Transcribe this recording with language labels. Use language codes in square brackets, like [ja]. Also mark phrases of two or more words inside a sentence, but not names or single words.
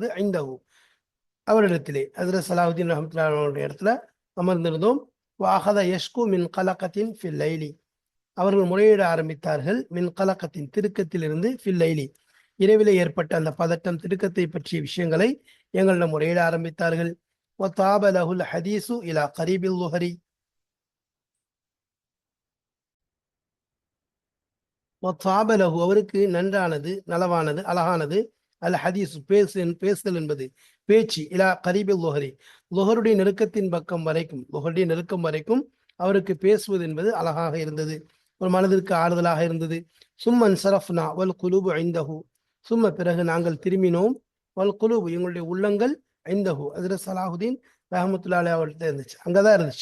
[ta] ஐந்தஹு அவரிடத்திலே, ஹஜ்ரத் சலாஹுத்தீன் ரஹமத்துல்லாஹி இடத்துல அமர்ந்திருந்தோம். [ar] وأخذ يشكو من قلقه في الليل, [ta] அவர்கள் முறையிட ஆரம்பித்தார்கள். [ar] من قلقه [ta] திருக்கத்திலிருந்து, [ar] في الليل [ta] இரவிலே ஏற்பட்ட அந்த பதட்டம், திடுக்கத்தை பற்றிய விஷயங்களை எங்களிடம் முறையிட ஆரம்பித்தார்கள். [ar] وطاب له الحديث إلى قريب الظهر, وطاب له [ta] அவருக்கு நன்றானது, நலவானது, அழகானது, [ar] الحديث [ta] பேசுதல் என்பது, பேச்சு, [ar] إلى قريب الظهر [ta] லுஹருடைய நெருக்கத்தின் பக்கம் வரைக்கும், லுஹருடைய நெருக்கம் வரைக்கும் அவருக்கு பேசுவது என்பது அழகாக இருந்தது, ஒரு மனதிற்கு ஆறுதலாக இருந்தது. [ar] ثم انصرفنا والقلوب عنده, [ta] சும்ம பிறகு நாங்கள் திரும்பினோம், [ar] والقلوب [ta] எங்களுடைய உள்ளங்கள் ஐந்தஹு ஹஜ்ரத் சலாஹுத்தீன் ரஹமத்துல்லாஹி அவர்கிட்ட இருந்துச்சு, அங்கதான் இருந்துச்சு.